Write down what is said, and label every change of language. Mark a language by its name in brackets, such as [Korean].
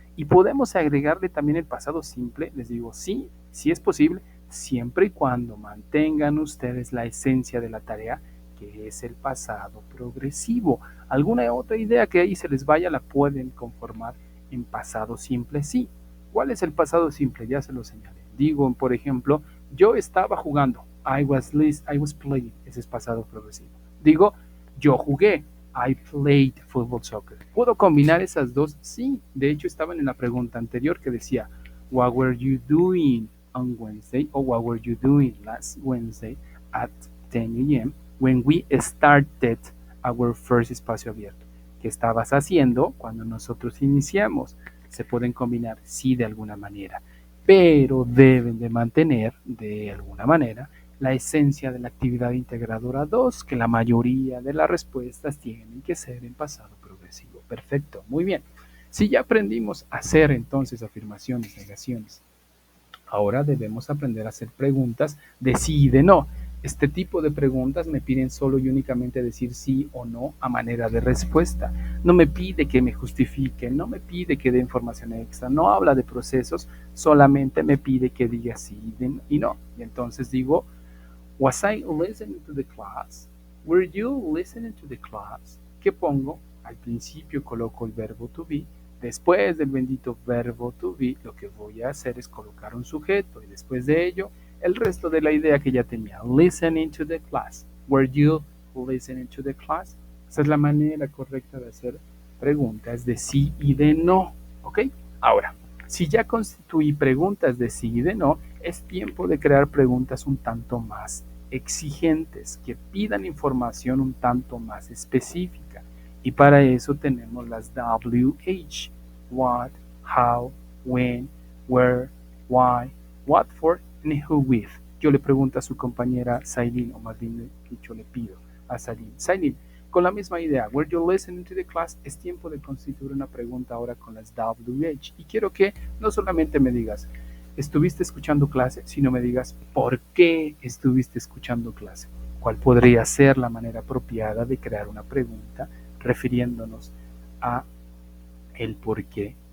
[Spanish] Y podemos agregarle también el pasado simple, les digo sí, sí es posible, siempre y cuando mantengan ustedes la esencia de la tarea, que es el pasado progresivo. Alguna otra idea que ahí se les vaya la pueden conformar en pasado simple, sí. ¿Cuál es el pasado simple? Ya se lo señalé. Digo, por ejemplo, yo estaba jugando. [English] I was playing. [Spanish] Ese es pasado progresivo. Digo, yo jugué. [English] I played football soccer. [Spanish] ¿Puedo combinar esas dos? Sí. De hecho, estaban en la pregunta anterior que decía, [English] what were you doing on Wednesday? Or what were you doing last Wednesday at 10 a.m. when we started our first [Spanish] espacio abierto? ¿Qué estabas haciendo cuando nosotros iniciamos? Se pueden combinar, sí, de alguna manera, pero deben de mantener, de alguna manera, la esencia de la actividad integradora 2, que la mayoría de las respuestas tienen que ser en pasado progresivo. Perfecto, muy bien. Si ya aprendimos a hacer entonces afirmaciones, negaciones, ahora debemos aprender a hacer preguntas de sí y de no. Este tipo de preguntas me piden solo y únicamente decir sí o no a manera de respuesta. No me pide que me justifique, no me pide que dé información extra, no habla de procesos, solamente me pide que diga sí y no. Y entonces digo, [English] was I listening to the class? Were you listening to the class? [Spanish] ¿Qué pongo? Al principio coloco el verbo to be, Después del bendito verbo to be, lo que voy a hacer es colocar un sujeto y después de ello, el resto de la idea que ya tenía. [English] Listening to the class. Were you listening to the class? [Spanish] Esa es la manera correcta de hacer preguntas de sí y de no. ¿Ok? Ahora, si ya constituí preguntas de sí y de no, es tiempo de crear preguntas un tanto más exigentes, que pidan información un tanto más específica. Y para eso tenemos las WH. [English] What, how, when, where, why, what for, and who with. [Spanish] Yo le pregunto a su compañera Sailin, o más bien yo le pido a Sailin. [English] Sailin, [Spanish] con la misma idea, [English] were you listening to the class? [Spanish] Es tiempo de constituir una pregunta ahora con las WH. Y quiero que no solamente me digas, ¿estuviste escuchando clase? Sino me digas, ¿por qué estuviste escuchando clase? ¿Cuál podría ser la manera apropiada de crear una pregunta refiriéndonos a el por qué?